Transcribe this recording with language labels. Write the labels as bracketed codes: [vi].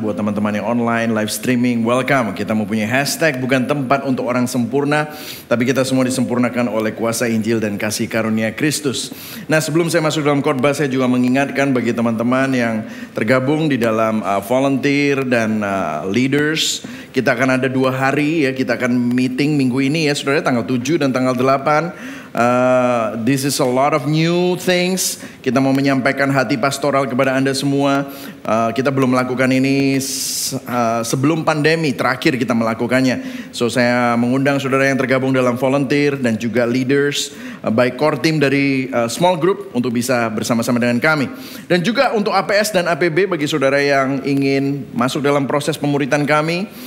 [id] Buat teman-teman yang online, live streaming, welcome. Kita mempunyai hashtag bukan tempat untuk orang sempurna, tapi kita semua disempurnakan oleh kuasa Injil dan kasih karunia Kristus. Nah, sebelum saya masuk dalam khotbah, saya juga mengingatkan bagi teman-teman yang tergabung di dalam volunteer dan leaders. Kita akan ada 2 hari ya, kita akan meeting minggu ini ya saudara, tanggal 7 dan tanggal 8. [en] This is a lot of new things. [id] Kita mau menyampaikan hati pastoral kepada Anda semua. Kita belum melakukan ini sebelum pandemi, terakhir kita melakukannya. So saya mengundang saudara yang tergabung dalam volunteer dan juga leaders, baik core team dari small group untuk bisa bersama-sama dengan kami. Dan juga untuk APS dan APB bagi saudara yang ingin masuk dalam proses pemuritan kami.